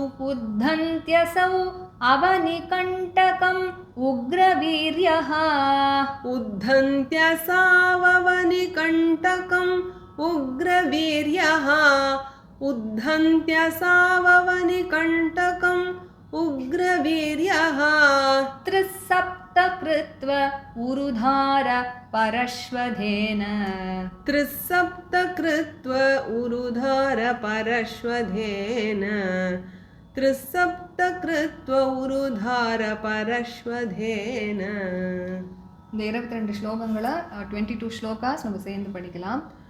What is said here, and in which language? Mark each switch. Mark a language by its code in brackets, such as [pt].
[sa] उद्धन्त्यसौ अवनिकण्टकम् उग्रवीर्यः उद्धन्त्यसाववनिकण्टकम् उग्रवीर्यः उद्धन्त्यसाववनिकण्टकम् उग्रवीर्यः त्रिसप्तकृत्व उरुधार परश्वधेन त्रिसप्तकृत्व उरुधार परश्वधेन त्रिसप्तकृत्व उरुधार परश्वधेन [ta] இந்த 22 ஸ்லோகங்கள 22 ஸ்லோகாஸ் நம்ம சேர்ந்து படிக்கலாம்.